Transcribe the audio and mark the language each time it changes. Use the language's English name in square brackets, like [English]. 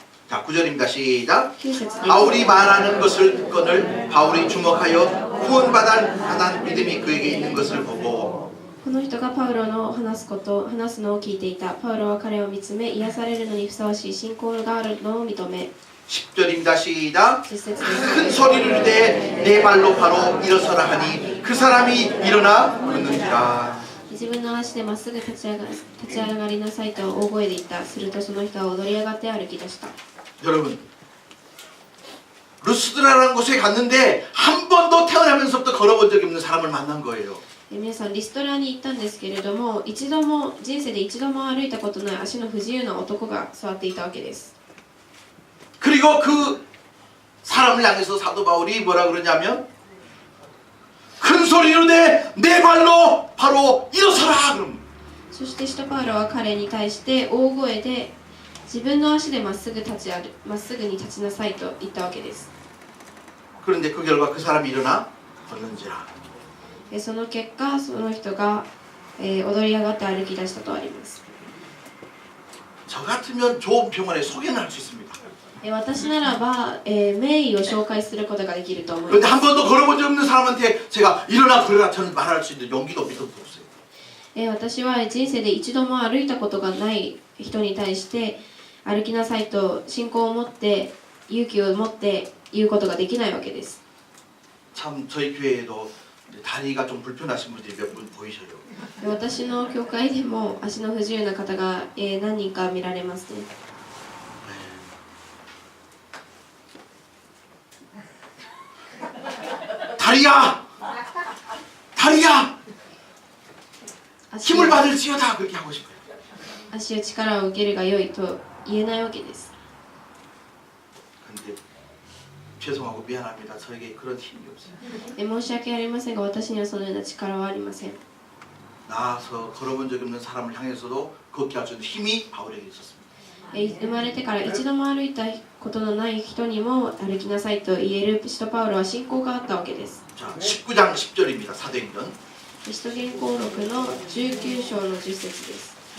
[Korean] 자, 9절입니다. 시작. [Japanese] 9節です。 [Korean] 바울이 말하는 것을 듣거늘 바울이 주목하여 구원받을 만한 믿음이 그에게 있는 것을 보고 [Japanese] この人がパウロの話すのを聞いていた。パウロは彼を見つめ、癒されるのにふさわしい信仰があるのを認め。 [Korean] 10절입니다. 시작. [Japanese] 10節です。 [Korean] 큰 소리를 내 내 발로 바로 일어서라 하니 그 사람이 일어나 걷는지라. [Japanese] 自分の足でまっすぐ立ち上がりなさいと大声で言った。するとその人は踊り上がって歩き出した。 [Korean] 여러분, 루스드라라는 곳에 갔는데 한 번도 태어나면서부터 걸어본 적이 없는 사람을 만난 거예요. [Japanese] 皆さんリストラに行ったんですけれども、人生で一度も歩いたことない足の不自由な男が座っていたわけです。 [Korean] 그리고 그 사람을 향해서 사도 바울이 뭐라 그러냐면 큰 소리로 내 발로 바로 일어서라 그럼. [Japanese] そして使徒パウロは彼に対して大声で自分の足でまっすぐに立ちなさいと言ったわけです。 [Korean] 그런데 그 결과 그 사람이 일어나 걷는지라. [Japanese] その結果その人が踊り上がって歩き出したとあります。 [Korean] 저 같으면 좋은 병원에 소개는 할 수 있습니다. [Japanese] 私ならば名医を紹介することができると思い [Korean] 그런데 [Japanese] ま [Korean] 한 번도 걸어본 적 없는 사람한테 제가 일어나 걸어라 저는 말할 수 있는 용기도 믿음도 없어요. [Japanese] す。私は人生で一度も歩いたことがない人に対して歩きなさいと信仰を持って勇気を持って言うことができないわけです。 [Korean] 참 저희 교회에도 다리가 좀 불편하신 분들이 몇 분 보이셔요. [Japanese] で私の教会でも足の不自由な方が、何人か見られますね。 [Korean] 다리야! 다리야! [Japanese] 足 [Korean] 힘을 받을지어다 그렇게 하고 싶어요. [Japanese] 足を力を受けるが良いと言えないわけです。 [Korean] 근데 죄송하고 미안합니다. 저에게 그런 힘이 없어요. [Japanese] 申し訳ありませんが、私にはそのような力はありません。 [Korean] 나와서 걸어본 적이 없는 사람을 향해서도 걷게 할 수 있는 힘이 바울에게 있었습니다. [Japanese] 生まれてから一度も歩いたことのない人にも歩きなさいと言える使徒パウロは信仰があったわけです。 [Korean] 자, 19장 10절입니다. 사도행전. [Japanese] 使徒言行録の19章の10節です。